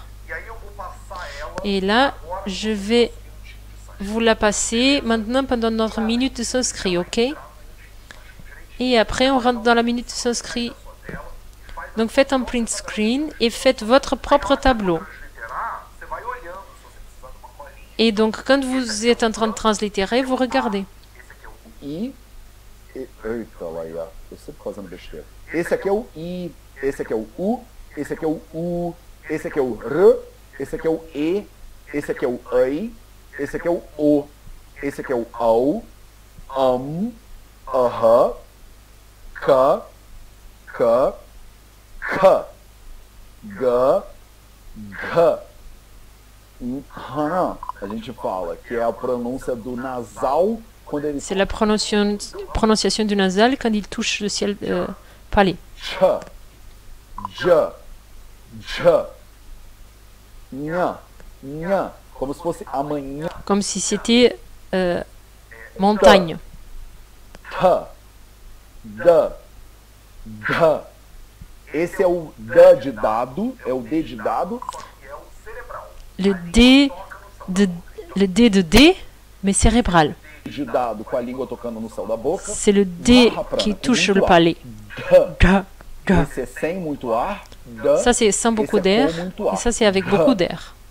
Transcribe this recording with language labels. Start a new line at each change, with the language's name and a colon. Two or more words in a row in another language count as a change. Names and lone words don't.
French: Et là, je vais vous la passer maintenant pendant notre minute de sanskrit, ok? Et après, on rentre dans la minute de sanskrit. Donc faites un print screen et faites votre propre tableau. Et donc, quand vous êtes en train de translittérer, vous regardez.
Portuguese: Eita, Laia, eu sempre fazendo besteira. Esse aqui é o I, esse aqui é o U, esse aqui é o U, esse aqui é o R, esse aqui é o E, esse aqui é o EI, esse aqui é o O, esse aqui é o AU,
Sanskrit: AHA, KA, KA, KA, GA, GA.
Portuguese: A gente fala que é a pronúncia do nasal.
French: C'est la prononciation du nasal quand il touche le ciel palais. Comme si c'était montagne.
Portuguese: Esse é o D de dado, é o D de dado.
French: Le D de D, mais cérébral. C'est le D qui touche le palais. Ça, c'est sans beaucoup d'air. Et ça, c'est avec beaucoup d'air.